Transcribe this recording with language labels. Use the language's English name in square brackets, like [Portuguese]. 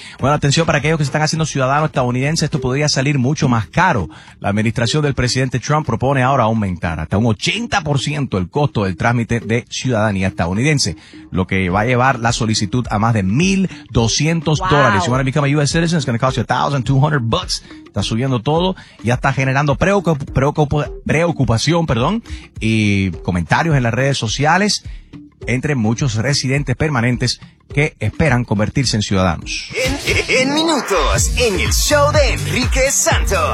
[Spanish] Bueno, atención para aquellos que se están haciendo ciudadanos estadounidenses, esto podría salir mucho más caro. La administración del presidente Trump propone ahora aumentar hasta un 80% el costo del trámite de ciudadanía estadounidense, lo que va a llevar la solicitud a más de $1,200. [English] Wow. You want to become a U.S. citizen, it's going to cost you $1,200. [Spanish] Está subiendo todo, ya está generando preocupación, y comentarios en las redes sociales. Entre muchos residentes permanentes que esperan convertirse en ciudadanos. En minutos, en el show de Enrique Santos.